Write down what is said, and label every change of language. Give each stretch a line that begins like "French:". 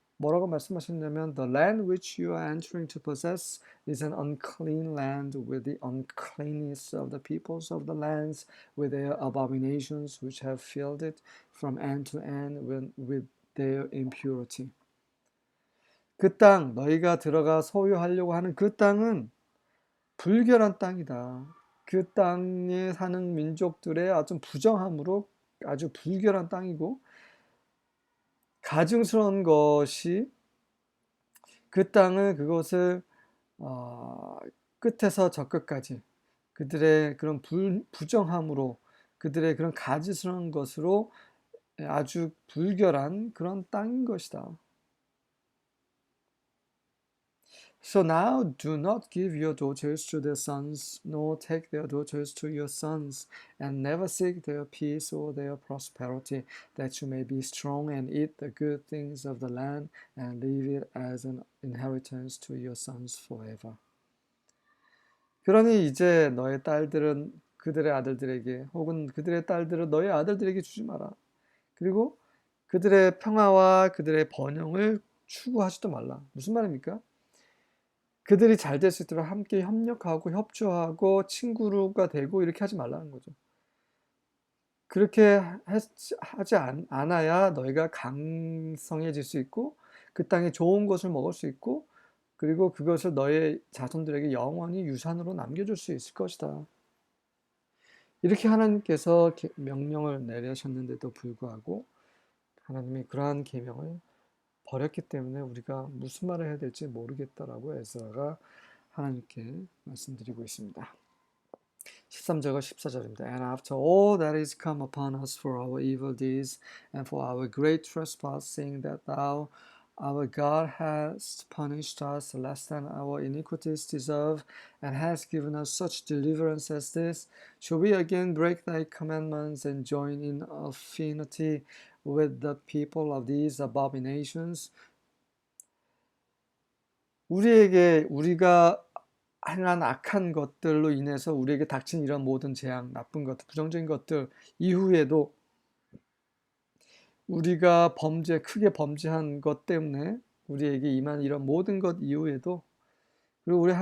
Korean: 뭐라고 말씀하셨냐면
English: The land which you are entering to possess is an unclean land with the uncleanness of the peoples of the lands with their abominations which have filled it from end to end with their impurity.
Korean: 그 땅, 너희가 들어가 소유하려고 하는 그 땅은 불결한 땅이다. 그 땅에 사는 민족들의 아주 부정함으로 아주 불결한 땅이고, 가증스러운 것이 그 땅을 그것을 끝에서 저 끝까지 그들의 그런 부정함으로, 그들의 그런 가증스러운 것으로 아주 불결한 그런 땅인 것이다.
English: So now do not give your daughters to their sons, nor take their daughters to your sons, and never seek their peace or their prosperity, that you may be strong and eat the good things of the land, and leave it as an inheritance to your sons forever.
Korean: 그러니 이제 너의 딸들은 그들의 아들들에게, 혹은 그들의 딸들은 너의 아들들에게 주지 마라. 그리고 그들의 평화와 그들의 번영을 추구하지도 말라. 무슨 말입니까? 그들이 잘 될 수 있도록 함께 협력하고 협조하고 친구가 되고 이렇게 하지 말라는 거죠. 그렇게 하지 않아야 너희가 강성해질 수 있고 그 땅에 좋은 것을 먹을 수 있고, 그리고 그것을 너의 자손들에게 영원히 유산으로 남겨줄 수 있을 것이다. 이렇게 하나님께서 명령을 내리셨는데도 불구하고 하나님이 그러한 계명을 버렸기 때문에 우리가 무슨 말을 해야 될지 모르겠다라고 에스라가 하나님께 말씀드리고 있습니다. 13절과 14절입니다.
English: And after all that is come upon us for our evil deeds and for our great trespass, seeing that thou, our God, hast punished us less than our iniquities deserve, and hast given us such deliverance as this, shall we again break thy commandments and join in affinity with the people of these abominations?
Korean: 우리가 행한 악한 것들로 인해서 우리에게 닥친 이런 모든 재앙, 나쁜 것들, 부정적인 것들 이후에도, 우리가 크게 범죄한 것 때문에 우리에게 임한 이런 모든 것 이후에도, 그리고